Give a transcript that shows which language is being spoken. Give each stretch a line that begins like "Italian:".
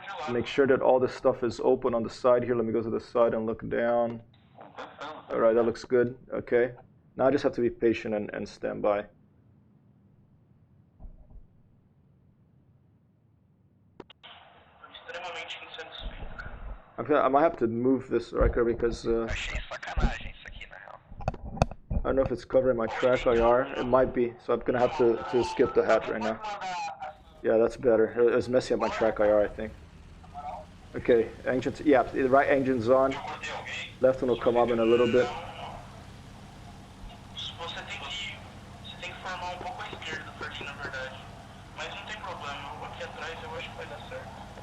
English: Make sure that all this stuff is open on the side here. Let me go to the side and look down. Alright, that looks good. Okay. Now I just have to be patient and stand by. I might have to move this record because
Portuguese: Achei sacanagem isso aqui, na real.
English: I don't know if it's covering my track IR. It might be, so I'm gonna have to skip the hat right now. Yeah, that's better. It was messing up my track IR, I think. Okay, engine. Yeah, the right engine's on. Left one will come up in a little bit.
Portuguese: Você tem que formar pouco à esquerda do Ferdi, na verdade. Mas não tem problema. Aqui atrás eu acho que vai dar certo.